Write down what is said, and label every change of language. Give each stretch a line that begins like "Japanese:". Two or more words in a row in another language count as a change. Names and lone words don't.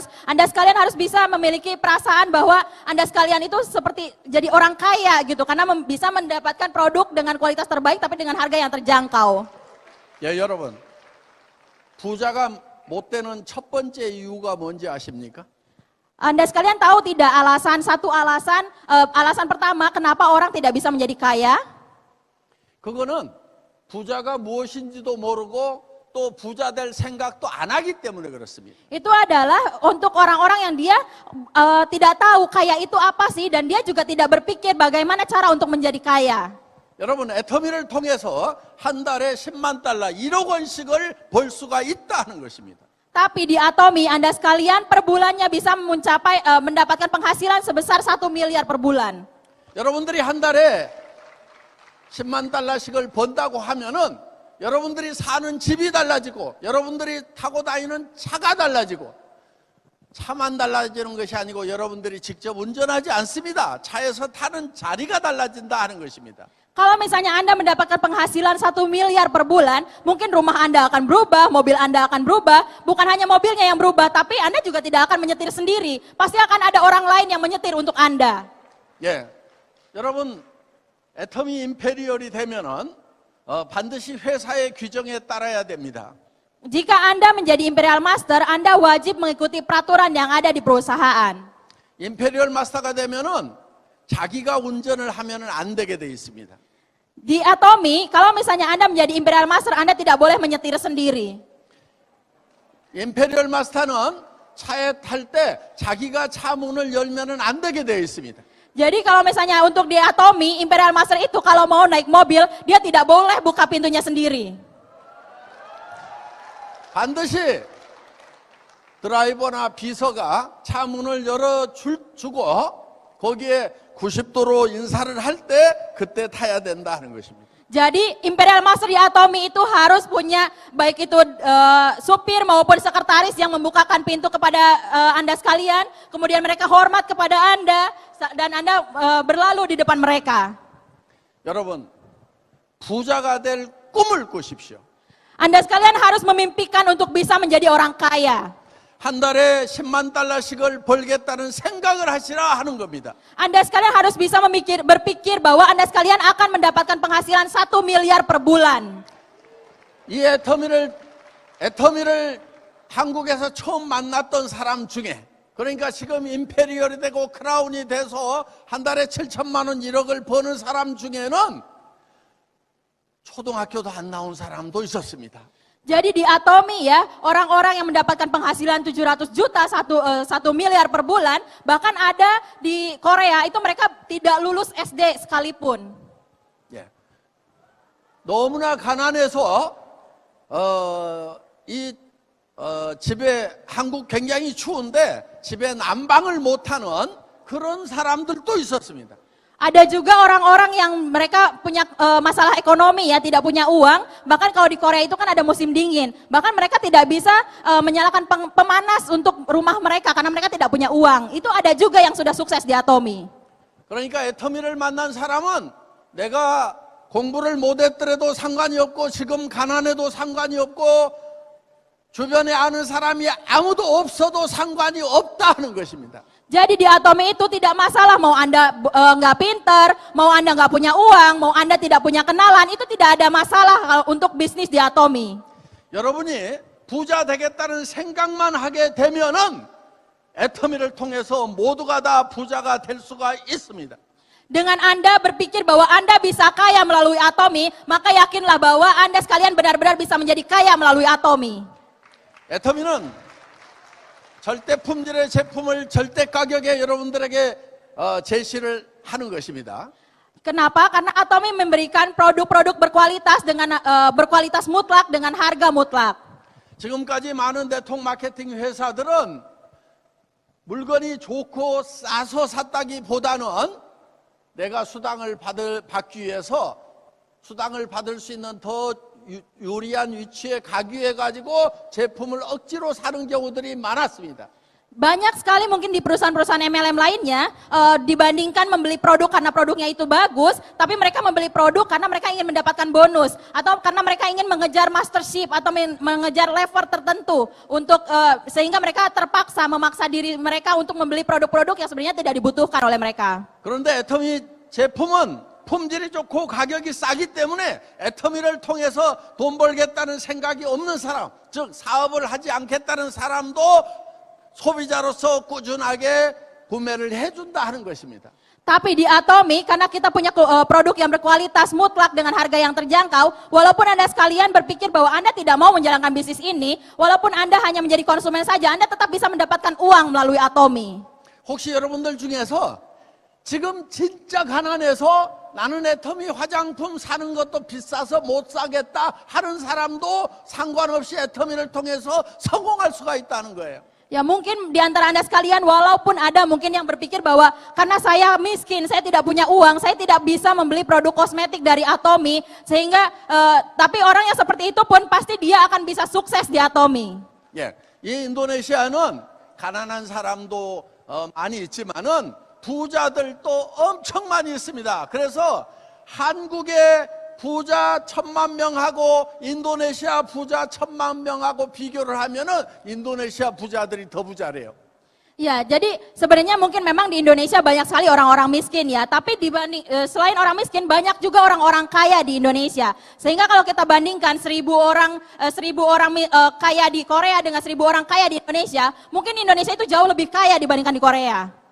Indonesian: Anda sekalian harus bisa memiliki perasaan bahwa Anda sekalian itu seperti jadi orang kaya gitu karena bisa mendapatkan produk dengan kualitas terbaik tapi dengan harga yang terjangkau.
Korean: 예, 여러분. 부자가 못 되는 첫 번째 이유가 뭔지 아십니까?
Indonesian: Anda sekalian tahu tidak alasan pertama kenapa orang tidak bisa menjadi kaya?
Korean: 그거는 부자가 무엇인지도 모르고 또 부자 될 생각도 안 하기 때문에 그렇습니다.
Indonesian: Itu adalah untuk orang-orang yang dia tidak tahu kaya itu apa sih dan dia juga tidak berpikir bagaimana cara untuk menjadi kaya.
Korean: 여러분, 애터미를 통해서 한 달에 10만 달러, 1억 원씩을 벌 수가 있다는 것입니다.
Indonesian: Tapi di Atomy Anda sekalian per bulannya bisa mendapatkan penghasilan sebesar 1 miliar per bulan.
Korean: 여러분들이 한 달에 10만 달러씩을 번다고 하면은 여러분들이 사는 집이 달라지고 여러분들이 타고 다니는 차가 달라지고 차만 달라지는 것이 아니고 여러분들이 직접 운전하지 않습니다. 차에서 타는 자리가 달라진다 하는 것입니다.
Indonesian: Kalau misalnya Anda mendapatkan penghasilan 1 miliar per bulan, mungkin rumah Anda akan berubah, mobil Anda akan berubah, bukan hanya mobilnya yang berubah, tapi Anda juga tidak akan menyetir sendiri. Pasti akan ada orang lain yang menyetir untuk Anda.
Korean: 예, 여러분 애터미 임페리얼이 되면은 반드시 회사의 규정에 따라야 됩니다.
Indonesian: Jika Anda menjadi Imperial Master, Anda wajib mengikuti peraturan yang ada di perusahaan.
Korean: 임페리얼 마스터가 되면은 자기가 운전을 하면은 안 되게 돼 있습니다.
Indonesian: Di Atomy, kalau misalnya Anda menjadi Imperial Master, Anda tidak boleh menyetir sendiri.
Korean: 임페리얼 마스터는 차에 탈 때 자기가 차 문을 열면은 안 되게 돼 있습니다.
Indonesian: Jadi kalau misalnya untuk di Atomy, Imperial Master itu kalau mau naik mobil, dia tidak boleh buka pintunya sendiri.
Korean: 반드시 드라이버나 비서가 차 문을 열어주고 거기에 90도로 인사를 할 때 그때 타야 된다 하는 것입니다.
Indonesian: Jadi Imperial Master di Atomy itu harus punya baik itu supir maupun sekretaris yang membukakan pintu kepada Anda sekalian, kemudian mereka hormat kepada Anda dan Anda berlalu di depan mereka.
Korean: 여러분, 부자가 될 꿈을 꾸십시오.
Indonesian: Anda sekalian harus memimpikan untuk bisa menjadi orang kaya.
Korean: 한 달에 10만 달러씩을 벌겠다는 생각을 하시라 하는 겁니다.
Indonesian: Anda sekalian harus bisa berpikir bahwa Anda sekalian akan mendapatkan penghasilan 1 miliar per bulan.
Korean: 이 애터미를 한국에서 처음 만났던 사람 중에 그러니까 지금 임페리얼이 되고 크라운이 돼서 한 달에 7천만 원 1억을 버는 사람 중에는 초등학교도 안 나온 사람도 있었습니다.
Indonesian: Jadi di Atomy ya, orang-orang yang mendapatkan penghasilan 700 juta, 1 miliar per bulan, bahkan ada di Korea itu mereka tidak lulus SD sekalipun.
Korean: 예. 너무나 가난해서 집에 한국 굉장히 추운데 집에 난방을 못하는 그런 사람들도 있었습니다.
Indonesian: Ada juga orang-orang yang mereka punya masalah ekonomi ya, tidak punya uang. Bahkan kalau di Korea itu kan ada musim dingin. Bahkan mereka tidak bisa menyalakan pemanas untuk rumah mereka karena mereka tidak punya uang. Itu ada juga yang sudah sukses di Atomy.
Korean: 그러니까 애터미를 만난 사람은 내가 공부를 못했더라도 상관이 없고 지금 가난해도 상관이 없고 주변에 아는 사람이 아무도 없어도 상관이 없다 하는 것입니다.
Indonesian: Jadi di Atomy itu tidak masalah mau Anda nggak pinter, mau Anda nggak punya uang, mau Anda tidak punya kenalan, itu tidak ada masalah untuk bisnis di Atomy.
Korean: 여러분이 부자 되겠다는 생각만 하게 되면은 애터미를 통해서 모두가 다 부자가 될 수가 있습니다.
Indonesian: Dengan Anda berpikir bahwa Anda bisa kaya melalui Atomy, maka yakinlah bahwa Anda sekalian benar-benar bisa menjadi kaya melalui Atomy.
Korean: 애터미는 절대 품질의 제품을 절대 가격에 여러분들에게 제시를 하는 것입니다.
Indonesian: Kenapa? Karena Atomy memberikan produk-produk berkualitas dengan berkualitas mutlak dengan harga mutlak.
Korean: 지금까지 많은 네트워크 마케팅 회사들은 물건이 좋고 싸서 샀다기보다는 내가 수당을 받기 위해서 수당을 받을 수 있는 더 유리한 위치에 가기 위해 가지고 제품을 억지로 사는 경우들이 많았습니다.
Indonesian: Banyak sekali mungkin di perusahaan-perusahaan MLM lainnya dibandingkan membeli produk karena produknya itu bagus, tapi mereka membeli produk karena mereka ingin mendapatkan bonus atau karena mereka ingin mengejar mastership atau mengejar level tertentu untuk sehingga mereka terpaksa memaksa diri mereka untuk membeli produk-produk yang sebenarnya tidak dibutuhkan oleh mereka.
Korean: 그런데 애터미 제품은 품질이 좋고 가격이 싸기 때문에 애터미를 통해서 돈 벌겠다는 생각이 없는 사람, 즉 사업을 하지 않겠다는 사람도 소비자로서 꾸준하게 구매를 해준다 하는 것입니다.
Indonesian: Tapi di Atomi, karena kita punya produk yang berkualitas mutlak dengan harga yang terjangkau, walaupun Anda sekalian berpikir bahwa Anda tidak mau menjalankan bisnis ini, walaupun Anda hanya menjadi konsumen saja, Anda tetap bisa mendapatkan uang melalui Atomi.
Korean: 혹시 여러분들 중에서 지금 진짜 가난해서 나는 애터미 화장품 사는 것도 비싸서 못 사겠다 하는 사람도 상관없이 애터미를 통해서 성공할 수가 있다는 거예요.
Indonesian: Ya mungkin di antara Anda sekalian, walaupun ada mungkin yang berpikir bahwa karena saya miskin, saya tidak punya uang, saya tidak bisa membeli produk kosmetik dari Atomi, sehingga tapi orang yang seperti itu pun pasti dia akan bisa sukses di Atomi.
Korean: 예, 이 인도네시아는 가난한 사람도 많이 있지만은 부자들도 엄청 많이 있습니다. 그래서 한국의 부자 1000만 명하고 인도네시아 부자 1000만 명하고 비교를 하면은 인도네시아 부자들이 더 부자래요.
Indonesian: Ya, jadi sebenarnya mungkin memang di Indonesia banyak sekali orang-orang miskin ya, tapi dibanding selain orang miskin banyak juga orang-orang kaya di Indonesia. Sehingga kalau kita bandingkan 1000 orang kaya di Korea dengan 1000 orang kaya di Indonesia, mungkin Indonesia itu jauh lebih kaya dibandingkan di Korea.